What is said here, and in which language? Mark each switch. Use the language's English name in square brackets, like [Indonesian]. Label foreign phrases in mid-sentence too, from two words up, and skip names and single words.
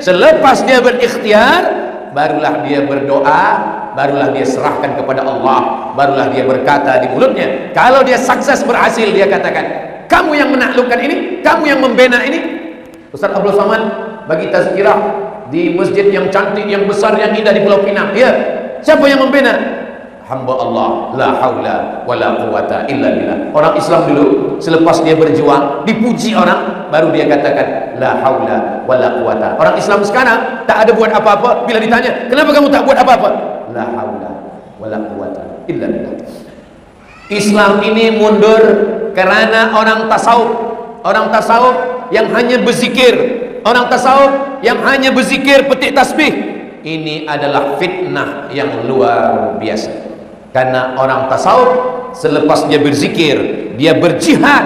[Malay] Selepas dia berikhtiar, barulah dia berdoa, barulah dia serahkan kepada Allah, barulah dia berkata di mulutnya. Kalau dia sukses berhasil, dia katakan, kamu yang menaklukkan ini, kamu yang membina ini. Ustaz Abdul Somad bagi tazkirah di masjid yang cantik, yang besar, yang indah di Pulau Pinang. Ya, siapa yang membina? Hamba Allah, [Arabic] لا حول ولا قوة إلا بالله. [Malay] Orang Islam dulu selepas dia berjuang, dipuji orang, baru dia katakan [Arabic] لا حول ولا قوة. [Malay] Orang Islam sekarang tak ada buat apa-apa, bila ditanya, kenapa kamu tak buat apa-apa? [Arabic] لا حول ولا قوة إلا بالله. [Malay] Islam ini mundur kerana orang tasawuf. Orang tasawuf yang hanya berzikir, orang tasawuf yang hanya berzikir petik tasbih. Ini adalah fitnah yang luar biasa. Karena orang tasawuf selepas dia berzikir, dia berjihad.